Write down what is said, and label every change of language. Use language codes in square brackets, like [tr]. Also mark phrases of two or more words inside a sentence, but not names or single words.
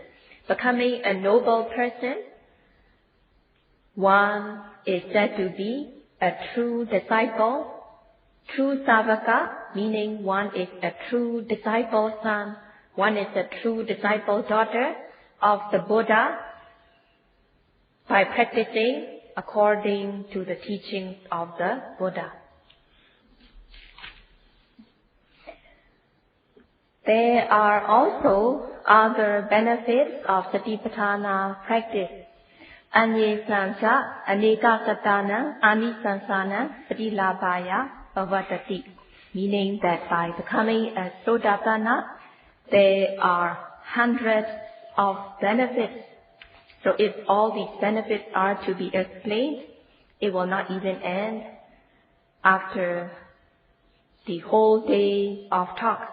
[en] Becoming a noble person, one is said to be a true disciple, true savaka, meaning one is a true disciple son, one is a true disciple daughter of the Buddha by practicing according to the teachings of the Buddha. There are also other benefits of Satipatthana practice. [pi] Anyesancha anekasatana anisansana patilabhaya bhavatati. [en] Meaning that by becoming a Sotapanna, there are hundreds of benefits. So if all these benefits are to be explained, it will not even end after the whole day of talk.